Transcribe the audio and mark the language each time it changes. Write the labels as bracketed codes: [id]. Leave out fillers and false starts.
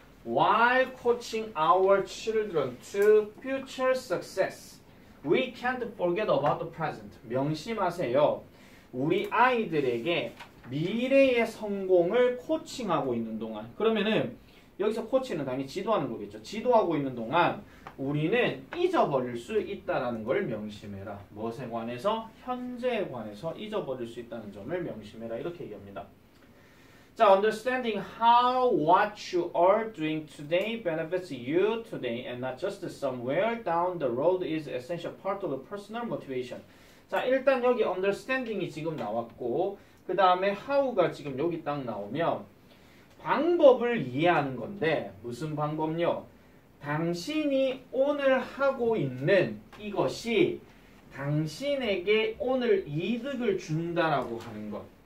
[en] While coaching our children to future success, we can't forget about the present. [ko] 명심하세요. 우리 아이들에게 미래의 성공을 코칭하고 있는 동안 그러면은 여기서 코치는 당연히 지도하는 거겠죠. 지도하고 있는 동안 우리는 잊어버릴 수 있다는 걸 명심해라. 무엇에 관해서? 현재에 관해서 잊어버릴 수 있다는 점을 명심해라. 이렇게 얘기합니다. [en] 자, understanding how what you are doing today benefits you today and not just somewhere down the road is essential part of the personal motivation. [ko] 자, 일단 여기 understanding이 지금 나왔고 그 다음에 how가 지금 여기 딱 나오면 방법을 이해하는 건데 무슨 방법요? 당신이 오늘 하고 있는 이것이 당신에게 오늘 이득을 준다라고 하는 것.